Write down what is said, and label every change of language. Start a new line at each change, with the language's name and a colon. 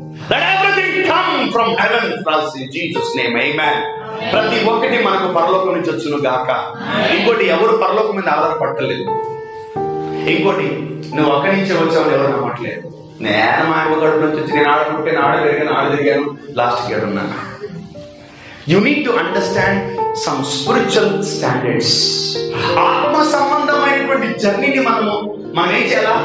English: Let everything come from heaven, in Jesus name. Amen.
Telugu: ప్రతి ఒక్కటి మనకు పరలోకం నుంచి వచ్చును గాక. ఇంకోటి, ఎవరు పరలోకం మీద ఆధారపడలేదు. ఇంకోటి, నువ్వు అక్కడి నుంచే వచ్చావు ఎవరు నమ్మట్లేదు. నేను మా అమ్మ గడుపు నుంచి వచ్చి, నేను ఆడకుంటే ఆడ పెరిగాను, ఆడ తిరిగాను, లాస్ట్కి ఏడున్నాను.
English: You need to understand some spiritual standards.
Telugu: ఆత్మ సంబంధమైనటువంటి జర్నీని మనం ఏం చేయాలా?